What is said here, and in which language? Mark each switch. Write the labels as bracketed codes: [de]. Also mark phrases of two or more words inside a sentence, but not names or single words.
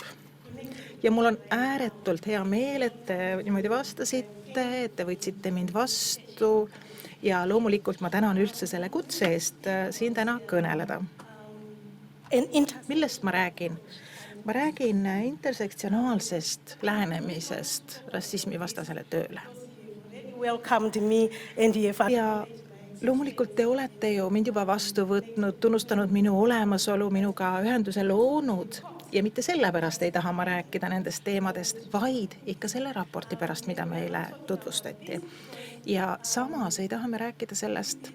[et] Ja mul on ääretult hea meel, et te niimoodi vastasite, et te võtsite mind vastu ja loomulikult ma tänan üldse selle kutse eest siin täna kõneleda. Millest ma räägin? Ma räägin intersektsionaalsest lähenemisest rassismi vastasele tööle. [en] welcomed me and you have [et] Ja loomulikult te olete ju mind juba vastu võtnud, tunnustanud minu olemasolu, minuga ühenduse loonud ja mitte sellepärast ei taha ma rääkida nendest teemadest, vaid ikka selle raporti pärast, mida meile tutvustati. Ja samas ei taha me rääkida sellest